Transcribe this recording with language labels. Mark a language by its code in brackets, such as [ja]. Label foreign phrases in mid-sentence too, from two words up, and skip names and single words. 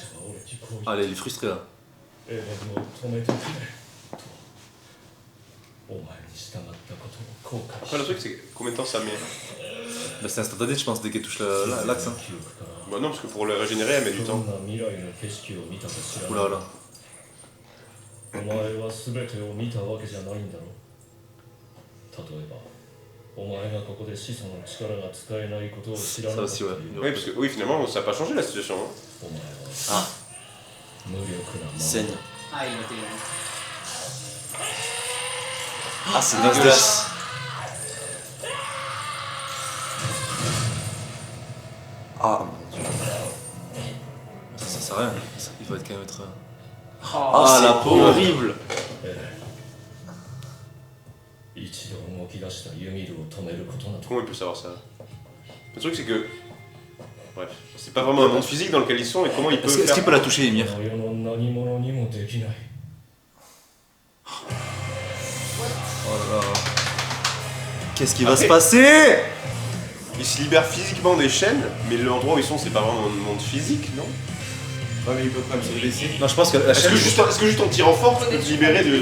[fr] Ah, elle est frustrée là. Après, le truc, c'est combien de temps ça met. Bah, c'est instantané, je pense, dès qu'elle touche l'axe. Hein. Bah non, parce que pour le régénérer, elle met du temps. Oula là. [ja] お前は全てを見たわけじゃないんだろう。例えば、お前がここで始祖の力が使えないことを知らなかったという [fr] Oui, parce que oui, finalement, ça n'a pas changé la situation. Hein. [ja] お前は [fr] Ah, [ja] 無力なまま [fr] saigne. Ah, il a été. Ah, c'est dégueulasse. Ah, mon dieu. Ça sert à rien. Il va être quand même être. Ah, la peau horrible. [ja] 一度動き出したユミルを止めることなど [fr] Comment il peut savoir ça? Le truc, c'est que. Bref, c'est pas vraiment un monde physique dans lequel ils sont et comment il peut Est-ce faire. qu'il peut la toucher, Emir? [ja] この世の何者にもできない [fr] Oh là là. Qu'est-ce qui va se passer? Ils se libèrent physiquement des chaînes, mais l'endroit où ils sont, c'est pas vraiment un monde physique, non? Ouais, mais il peut quand même se blesser. Non, je pense que la Est-ce chaîne. que juste en tirant fort, tu peux te libérer de